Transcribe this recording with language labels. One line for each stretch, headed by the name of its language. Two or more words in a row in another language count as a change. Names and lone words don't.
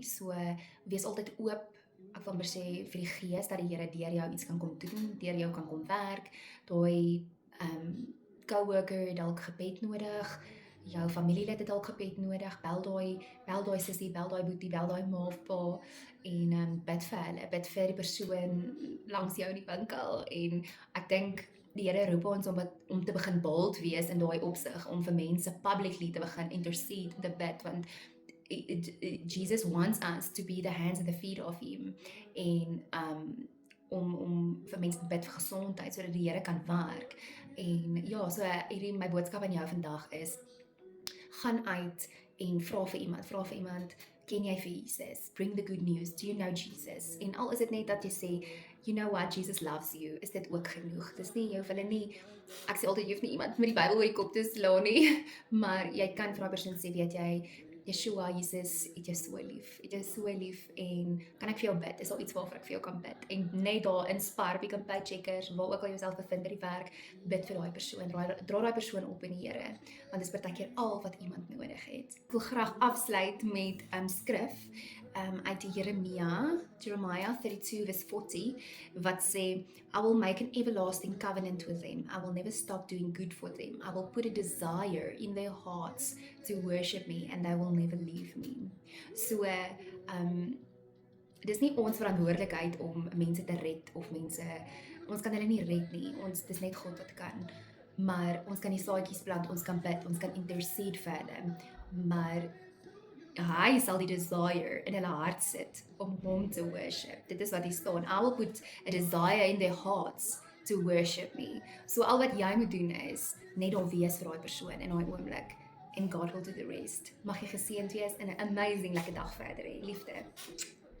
Afrikaans: So, wees altyd oop, ek wil maar sê vir die Gees dat die Here deur jou iets kan kom doen, deur jou kan kom werk, daai coworker het dalk gebed nodig, jou familielid het dalk gebed nodig, bel daai sussie, bel daai boetie, bel daai ma of pa en bid vir hulle, bid vir die persoon langs jou in die winkel en ek dink die Here roep ons om te begin bold wees in daai opsig, om vir mense publicly te begin intercede en te bid, want
English: Jesus wants us to be the hands and the feet of him
Afrikaans: en om vir mense te bid vir gesondheid, sodat die Here kan werk en ja, so hierdie my boodskap aan jou vandag is, gaan uit en vra vir iemand, ken jy vir Jesus?
English: Bring the good news, do you know Jesus?
Afrikaans: En al is dit net dat jy sê,
English: you know what, Jesus loves you,
Afrikaans: is dit ook genoeg. Dis nie, jy hoef hulle nie, ek sê altyd, jy hoef nie iemand met die Bybel oor die kop te slaan nie, maar jy kan vir 'n persoon sê, weet jy, Yeshua, Jesus, het jy so lief en kan ek vir jou bid, is al iets waarvoor ek vir jou kan bid, en net daar in Spar, Pick n Pay Checkers, waar ook al jouself bevind by die werk, bid vir daai persoon, dra daai persoon op in die Here, want dis partykeer al wat iemand nodig het. Ek wil graag afsluit met skrif, uit Jeremiah 32 verse 40, wat sê,
English: I will make an everlasting covenant with them. I will never stop doing good for them. I will put a desire in their hearts to worship me and they will never leave me.
Afrikaans: So, dis nie ons verantwoordelikheid om mense te red of ons kan hulle nie red nie. Dis net God wat kan. Maar ons kan die saadjies plant, ons kan bid, ons kan intercede vir hulle. Maar hy sal die desire in hulle hart sit om hom te worship. Dit is wat hier staan.
English: I will put a desire in their hearts to worship me.
Afrikaans: So al wat jy moet doen is net daar wees vir daai persoon in daai oomblik
English: and God will do the rest.
Afrikaans: Mag jy geseënd wees en 'n amazing lekker dag verder hê. Liefde.